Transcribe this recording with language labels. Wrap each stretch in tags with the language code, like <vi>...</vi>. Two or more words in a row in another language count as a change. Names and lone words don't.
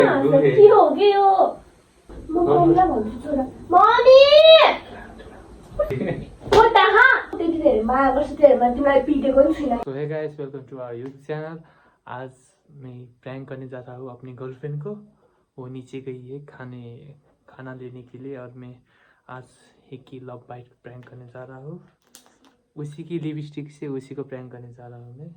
<ne>के हो म मम्मीलाई भन्छु छोरा मम्मी त्यति धेरैमा आएको धेरैमा तिमीलाई पिटेको नि छुइनँ।</ne> <hi>तो है गाइस,</hi> <en>welcome to our YouTube channel.</en> <hi>आज मैं प्रैंक करने जा रहा हूँ अपनी गर्लफ्रेंड को। वो नीचे गई है खाना लेने के लिए और मैं आज एक की</hi> <en>love bite prank</en> <hi>करने जा रहा हूँ। उसी की लिपस्टिक से उसी को प्रैंक करने जा रहा हूँ मैं।</hi>